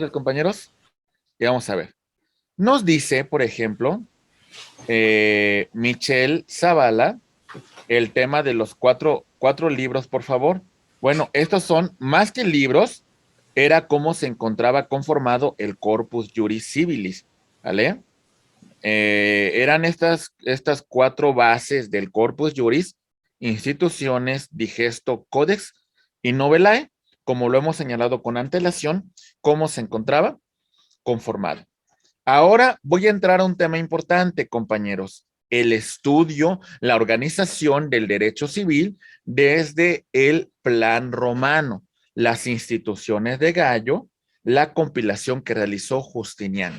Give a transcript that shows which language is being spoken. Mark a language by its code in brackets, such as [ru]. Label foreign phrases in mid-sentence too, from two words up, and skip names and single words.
[es] entonces, compañeros, y vamos a ver. Nos dice, por ejemplo, Michelle Zavala, el tema de los cuatro libros, por favor. Bueno, estos son más que libros, era cómo se encontraba conformado el Corpus Juris Civilis, ¿vale? Eran estas cuatro bases del Corpus Juris, instituciones, digesto, codex y novelae, como lo hemos señalado con antelación, cómo se encontraba conformado. Ahora voy a entrar a un tema importante, compañeros. El estudio, la organización del derecho civil desde el plan romano, las instituciones de Gallo, la compilación que realizó Justiniano.